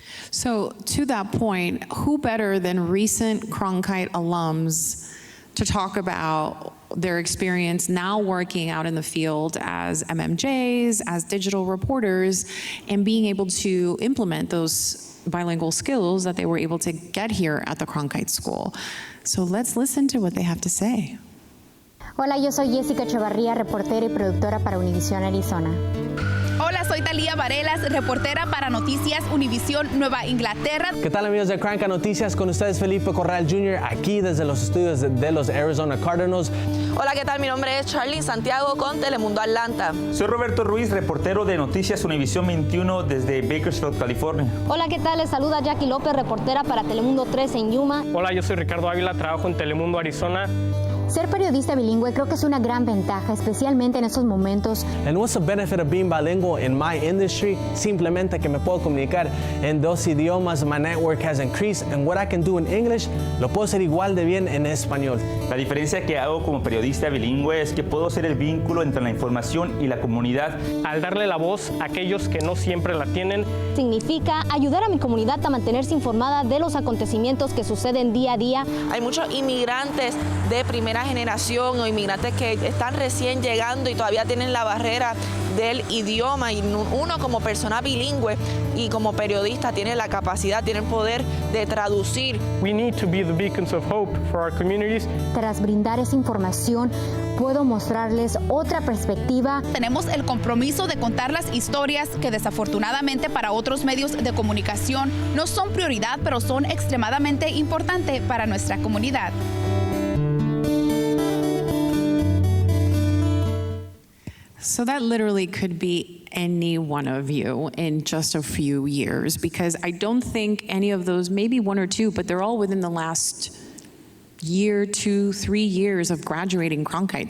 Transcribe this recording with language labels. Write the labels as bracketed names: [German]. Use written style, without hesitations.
[English] So to that point, who better than recent Cronkite alums to talk about their experience now working out in the field as MMJs, as digital reporters, and being able to implement those bilingual skills that they were able to get here at the Cronkite School. So let's listen to what they have to say. [Spanish] Hola, yo soy Jessica Chavarría, reportera y productora para Univisión Arizona. Hola, soy Talía Varelas, reportera para Noticias Univisión Nueva Inglaterra. ¿Qué tal, amigos de Cronkite Noticias? Con ustedes Felipe Corral Jr. aquí desde los estudios de los Arizona Cardinals. Hola, ¿qué tal? Mi nombre es Charly Santiago con Telemundo Atlanta. Soy Roberto Ruiz, reportero de Noticias Univisión 21 desde Bakersfield, California. Hola, ¿qué tal? Les saluda Jackie López, reportera para Telemundo 3 en Yuma. Hola, yo soy Ricardo Ávila, trabajo en Telemundo Arizona. Ser periodista bilingüe creo que es una gran ventaja, especialmente en estos momentos. [English] And what's the benefit of being bilingual in my industry? [Spanish] Simplemente que me puedo comunicar en dos idiomas. [English] My network has increased, and what I can do in English [Spanish] lo puedo hacer igual de bien en español. La diferencia que hago como periodista bilingüe es que puedo ser el vínculo entre la información y la comunidad. Al darle la voz a aquellos que no siempre la tienen. Significa ayudar a mi comunidad a mantenerse informada de los acontecimientos que suceden día a día. Hay muchos inmigrantes de primera generación o inmigrantes que están recién llegando y todavía tienen la barrera del idioma, y uno como persona bilingüe y como periodista tiene la capacidad, tiene el poder de traducir. [English] We need to be the beacons of hope for our communities. [Spanish] Tras brindar esa información, puedo mostrarles otra perspectiva. Tenemos el compromiso de contar las historias que desafortunadamente para otros medios de comunicación no son prioridad, pero son extremadamente importantes para nuestra comunidad. [English] So that literally could be any one of you in just a few years, because I don't think any of those, maybe one or two, but they're all within the last year, 2, 3 years of graduating Cronkite.